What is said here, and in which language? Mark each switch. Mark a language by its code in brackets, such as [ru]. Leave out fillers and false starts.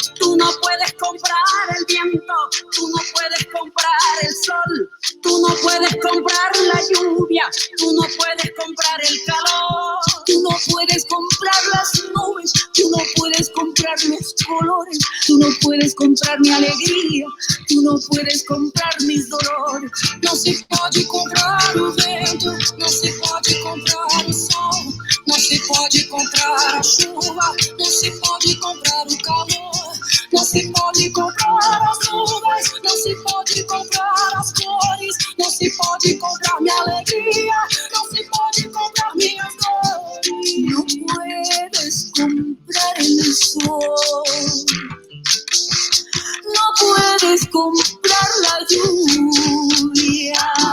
[es] Tú no puedes comprar el viento, tú no puedes comprar el sol, tú no puedes comprar la lluvia, tú no puedes comprar el calor, tú no puedes comprar las nubes, tú no puedes comprar los colores, tú no puedes comprar mi alegría, tú no puedes comprar mis dolores. [pt] No se pode comprar o vento, não se pode comprar o sol, não se pode comprar a chuva, não se pode comprar o calor. Não se pode comprar as nuvens, não se pode comprar as cores, não se pode comprar minha alegria, não se pode comprar minhas dores. [es] Não puedes comprar el sol, no puedes comprar la lluvia.